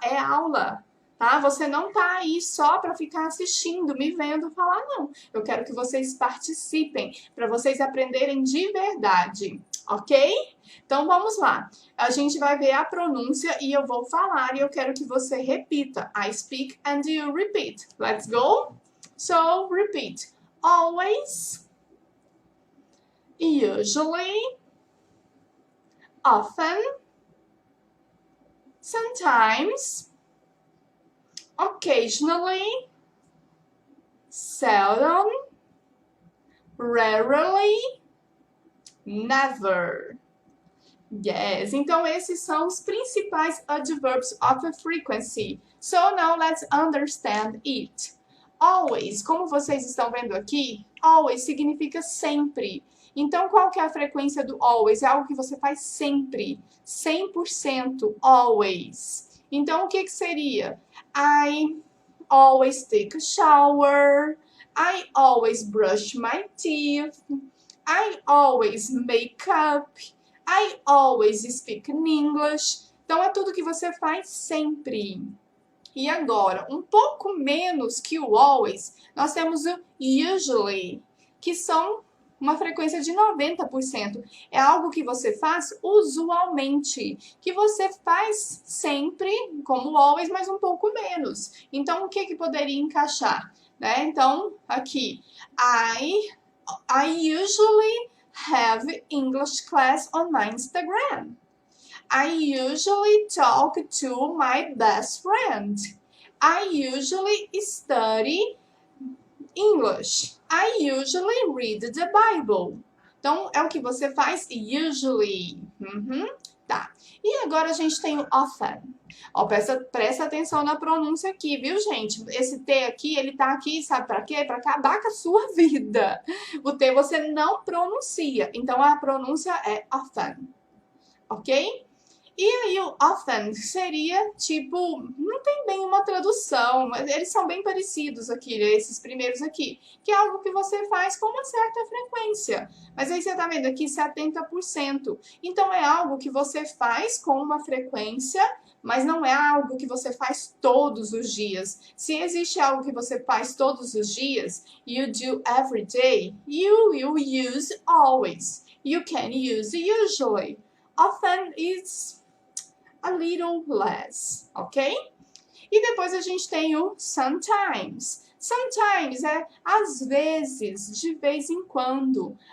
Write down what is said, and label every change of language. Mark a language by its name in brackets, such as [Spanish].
[Portuguese] É aula, tá? Você não tá aí só para ficar assistindo, me vendo falar, não. Eu quero que vocês participem, para vocês aprenderem de verdade. ok? Então vamos lá. A gente vai ver a pronúncia e eu vou falar e eu quero que você repita. [English] I speak and you repeat. Let's go? So, repeat. Always, usually, often, sometimes, occasionally, seldom, rarely, never. [Portuguese] Yes, então esses são os principais adverbs of frequency. [English] So now let's understand it. [Portuguese] Always, como vocês estão vendo aqui, always significa sempre. Então, qual que é a frequência do always? É algo que você faz sempre, 100%, always. Então, o que seria? [English] I always take a shower. I always brush my teeth. I always make up. I always speak in English. [Portuguese] Então, é tudo que você faz sempre. E agora, um pouco menos que o always, nós temos o usually, que são uma frequência de 90%. É algo que você faz usualmente, que você faz sempre, como always, mas um pouco menos. Então, o que poderia encaixar? Né? Então, aqui, [English] I usually have English class on my Instagram. I usually talk to my best friend. I usually study English. I usually read the Bible. [Portuguese] Então, é o que você faz usually. Tá. E agora a gente tem o often. Ó, presta atenção na pronúncia aqui, viu, gente? Esse T aqui, ele tá aqui, sabe pra quê? Pra acabar com a sua vida. O T você não pronuncia. Então, a pronúncia é often. Ok? E aí o often seria tipo, não tem bem uma tradução, mas eles são bem parecidos aqui, esses primeiros aqui, que é algo que você faz com uma certa frequência. Mas aí você tá vendo aqui 70%. Então é algo que você faz com uma frequência, mas não é algo que você faz todos os dias. Se existe algo que você faz todos os dias, [English] you do every day, you will use always. You can use usually. Often is a little less, ok? [Portuguese] E depois a gente tem o sometimes. Sometimes é às vezes, de vez em quando.